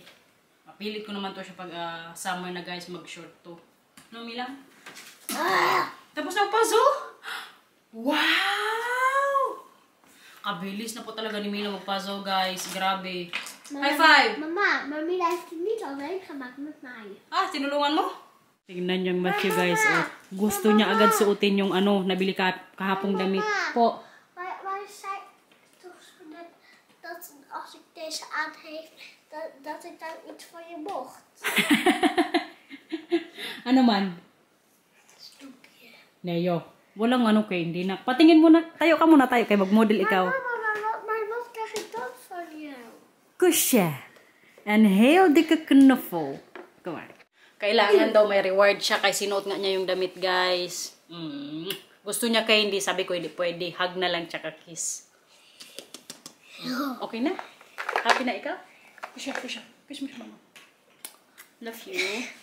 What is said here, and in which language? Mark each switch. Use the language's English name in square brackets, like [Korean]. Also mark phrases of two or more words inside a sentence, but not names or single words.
[Filipino] Mapilit ko naman to siya pag summer na guys, mag-short to. No, Mila? Tapos na puzzle? Wow! Kabilis na po talaga ni Mila mag-puzzle guys. Grabe. [English] High five! [Dutch] Mama, Mami heeft het niet alleen gemaakt met mij. [Filipino] Ah, tinulungan mo? Tingnan niyang Matthew guys. Oh. Gusto niya agad suotin yung ano, nabili kahapong damit po. [Dutch] Wij zei toch zo net dat als ik deze aan heeft, dat ik dan iets van je mocht. [Filipino] Ano man? [Dutch] Snoepje. [Filipino] Neo, walang ano kay hindi na. Patingin muna, tayo ka muna tayo kay mag-model ikaw. [Dutch] Maar wat krijg ik dan van jou? Kusya. Een heel dikke knuffel. [English] Come on. [Filipino] Kailangan daw may reward siya kay sinuot nga niya yung damit, guys. Gusto niya kay hindi. Sabi ko, hindi pwede. Hug na lang tsaka kiss. Okay na? Happy na ikaw? Kusya, kusya. Kiss mo siya, mama. [English] Love you.